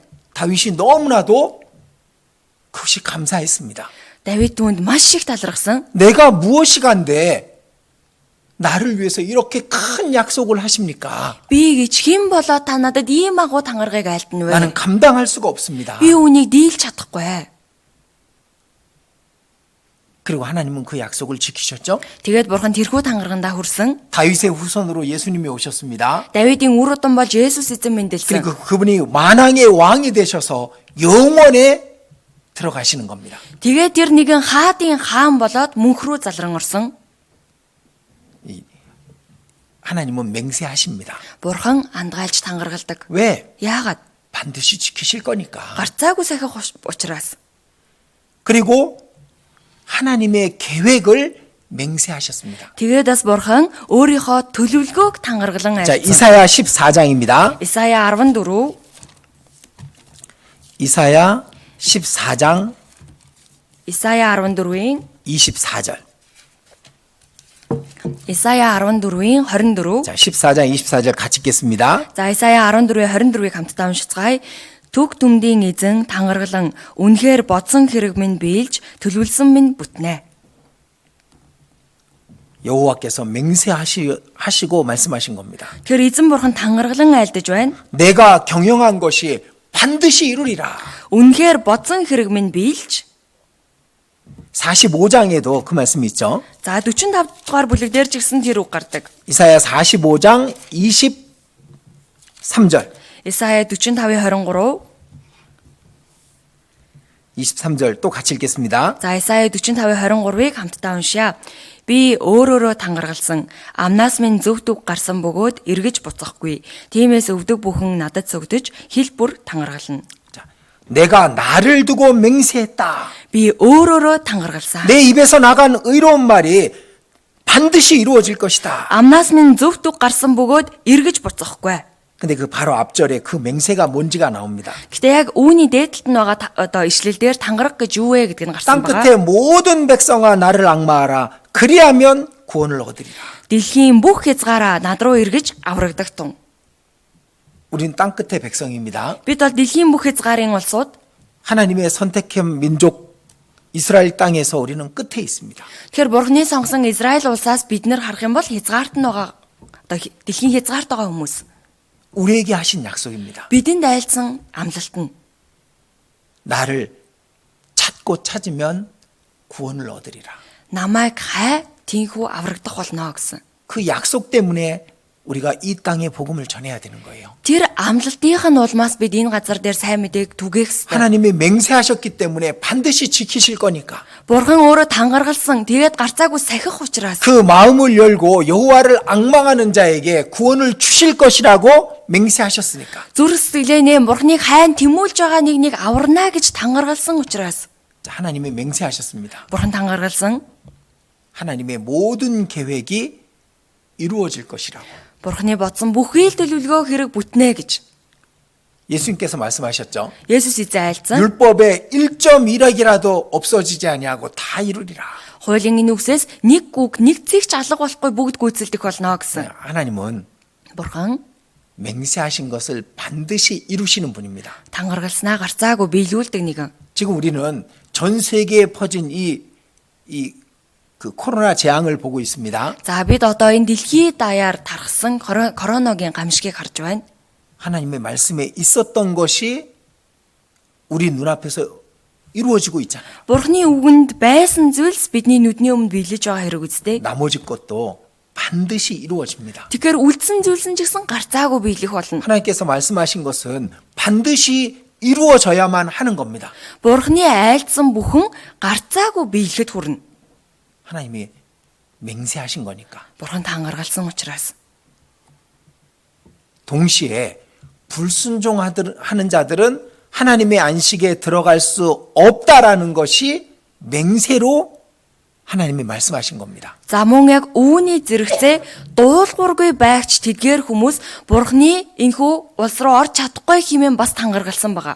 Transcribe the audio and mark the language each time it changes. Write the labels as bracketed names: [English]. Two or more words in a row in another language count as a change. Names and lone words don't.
[Korean] 다윗이 너무나도 그것이 감사했습니다. [Mongolian] Давид түүнд маш их талархсан. [Korean] 내가 무엇이 간데 나를 위해서 이렇게 큰 약속을 하십니까? [Mongolian] Би гэж хэн болоо та надад ийм агуу тангаргыг айлтна вэ? [Korean] 나는 감당할 수가 없습니다. [Mongolian] Би үүнийг дийлж чадахгүй. [Korean] 그리고 하나님은 그 약속을 지키셨죠? [Mongolian] Тэгээд бурхан тэрхүү тангаргандаа хүрсэн. [Korean] 다윗의 후손으로 예수님이 오셨습니다. [Mongolian] Давидын үр удам болж Есүс эзэн мэндэлсэн. [Korean] 그리고 그분이 만왕의 왕이 되셔서 영원에 들어가시는 겁니다. [Mongolian] Тэгээд тэр нэгэн хаадын хаан болоод мөнх рүү залран орсон. [Korean] 하나님은 맹세하십니다. [Mongolian] Бурхан андгаалж тангаргалдаг. [Korean] 왜? [Mongolian] Яагаад? [Korean] 반드시 지키실 거니까. [Mongolian] Гарцаагүй сахих учраас. [Korean] 그리고 하나님의 계획을 맹세하셨습니다. [Mongolian] Тэгээд бас бурхан өөрийнхөө төлөвлөгөөг тангаргалан [Korean] 자, [Mongolian] айлцсан. [Korean] 이사야 14장입니다. [Mongolian] Исая 14, [Korean] 이사야 14장 [Mongolian] Исая 14-ийн [Korean] 24절. [Mongolian] Исая 14-ийн 24. [Korean] 자, 14장 24절 같이 읽겠습니다. [Mongolian] За Исая 14-24-ийг хамтдаа уншицгаая. Төг түмдийн эзэн тангаргалан үнэхээр бодсон хэрэг минь биелж төлөвлөсөн минь бүтнэ. [Korean] 여호와께서 맹세하시고 말씀하신 겁니다. [Mongolian] Тэр эзэн бурхан тангаргалан айлдаж байна. [Korean] 내가 경영한 것이 반드시 이루리라. [Mongolian] Үнэхээр бодсон хэрэг минь биелж [Korean] 45장에도 그 말씀이 있죠. [Mongolian] За 45 дугаар бүлэг дээр ч гэсэн тэр үг гардаг. [Korean] 이사야 45장 23절. [Mongolian] Исая 45-23 [Korean] 23절 또 같이 읽겠습니다. [Mongolian] За Исая 45:23-ыг хамтдаа уншъя. Би өөрөөрөө тангаргалсан, амнаас минь зөв төг гарсан бөгөөд эргэж буцахгүй. Тиймээс өвдөг бүхэн надад сөгдөж хил бүр тангаргална. [Korean] 자, 내가 나를 두고 맹세했다. [Mongolian] Би өөрөөрөө тангаргалсан. [Korean] 내 입에서 나간 의로운 말이 반드시 이루어질 것이다. [Mongolian] Амнаас минь зөв төг гарсан бөгөөд эргэж буцахгүй. [Korean] 근데 그 바로 앞절에 그 맹세가 뭔지가 나옵니다. [Mongolian] Гэтэ яг үүний дээдлэлд нь байгаа одоо ишлэлдэр тангараг гэж юу вэ гэдгийг [Korean] 땅 [Mongolian] гарсан байгаа. [Korean] 끝에 모든 백성아 나를 악마하라. 그리하면 구원을 얻으리라. [Mongolian] Дэлхийн бүх хязгаараа над руу эргэж аврагдах тун. [Korean] 우린 땅 끝의 백성입니다. [Mongolian] Бид бол дэлхийн бүх хязгаарын улсууд [Korean] 하나님의 선택한 민족 이스라엘 땅에서 우리는 끝에 있습니다. [Mongolian] тэгэхээр Бурхны сонгосон Израиль улсаас бид нэр харах юм бол хязгаарт нь байгаа одоо дэлхийн хязгаарт байгаа хүмүүс. [Korean] 우리에게 하신 약속입니다. [Mongolian] Бидэнд айлцсан амлалт нь [Korean] 나를 찾고 찾으면 구원을 얻으리라. [Mongolian] намайг хай тийхүү аврагдах болно гэсэн. [Korean] 그 약속 때문에 우리가 이 땅에 복음을 전해야 되는 거예요. [Mongolian] Тэр амлалтынх нь улмаас бид энэ газар дээр сайн мэдээг түгээх ёстой. [Korean] 하나님이 맹세하셨기 때문에 반드시 지키실 거니까 [Mongolian] Бурхан өөрөө тангаргалсан тэгээд гарцаагүй сахих учраас [Korean] 그 마음을 열고 여호와를 앙망하는 자에게 구원을 주실 것이라고 맹세하셨으니까. [Mongolian] зүрх сэтгэлээ нэм Бурханыг хайн тэмүүлж байгаа нэг аварна гэж тангаргалсан учраас [Korean] 자, 하나님이 맹세하셨습니다. [Mongolian] Бурхан тангаргалсан [Korean] 하나님의 모든 계획이 이루어질 것이라고. [Mongolian] Бурханы бодсон бүхий л төлөвлөгөө хэрэг бүтнэ гэж [Korean] 예수님께서 말씀하셨죠. [Mongolian] Есүс эзэн айлцсан. [Korean] 율법의 1.1억이라도 없어지지 아니하고 다 이루리라. [Mongolian] Хуулийн энэ үгсээс нэг үг нэг цэгч алга болохгүй бүгд гүйцэлдэх болно гэсэн. [Korean] 하나님은 [Mongolian] Бурхан [Korean] 맹세하신 것을 반드시 이루시는 분입니다. [Mongolian] тангаргалснаа гарцаагүй биелүүлдэг нэгэн. [Korean] 지금 우리는 전 세계에 퍼진 그 코로나 재앙을 보고 있습니다. [Mongolian] За бид одоо энэ дэлхий даяар тархсан короногийн гамшигыг харж байна. [Korean] 하나님의 말씀에 있었던 것이 우리 눈앞에서 이루어지고 있잖아요. [Mongolian] Бурхны үгэнд байсан зүйлс бидний нүдний өмнө биелэж байгаа хэрэг үстэй. [Korean] 나머지 것도 반드시 이루어집니다. [Mongolian] Тэгэхээр үлдсэн зүйлс нь ч гэсэн гарцаагүй биелэх болно. [Korean] 하나님께서 말씀하신 것은 반드시 이루어져야만 하는 겁니다. [Mongolian] Бурхны айлцсан бүхэн гарцаагүй биелэхэд хүрнэ. [Korean] 하나님이 맹세하신 거니까. [Mongolian] Бурхан тангаргалсан учраас. [Korean] 동시에 불순종하는 자들은 하나님의 안식에 들어갈 수 없다라는 것이 맹세로 하나님이 말씀하신 겁니다. [Mongolian] За мөн яг үүний зэрэгцээ дуулуургүй байгч тэдгээр хүмүүс Бурхны энхүү улс руу орж чадахгүй хэмээн бас тангаргалсан байгаа.